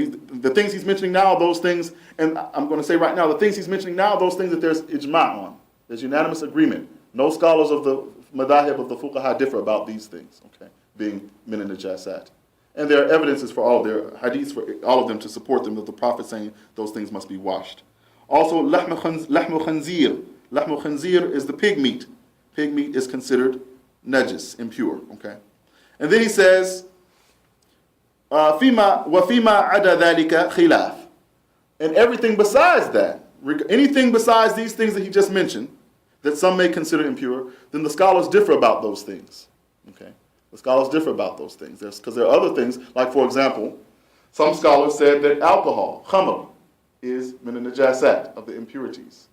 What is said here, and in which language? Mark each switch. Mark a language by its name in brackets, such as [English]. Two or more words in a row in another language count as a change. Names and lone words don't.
[English] The things he's mentioning now, those things, and I'm going to say right now, the things he's mentioning now, those things that there's ijma' on. There's unanimous agreement. No scholars of the madahib of the fuqaha differ about these things. Okay, being [Arabic] من النجاسات. [English] And there are evidences for all, there are hadiths for all of them to support them, that the Prophet saying those things must be washed. Also, [Arabic] لحم خنزير. لحم خنزير [English] is the pig meat. Pig meat is considered najis, impure. Okay, and then he says, [Arabic] وَفِيمَا عَدَى ذَلِكَ خِلَافٌ. [English] And everything besides that, anything besides these things that he just mentioned, that some may consider impure, then the scholars differ about those things. Okay. The scholars differ about those things. Because there are other things, like for example, some scholars said that alcohol, khamr, is [Arabic] من النجاسات, [English] of the impurities.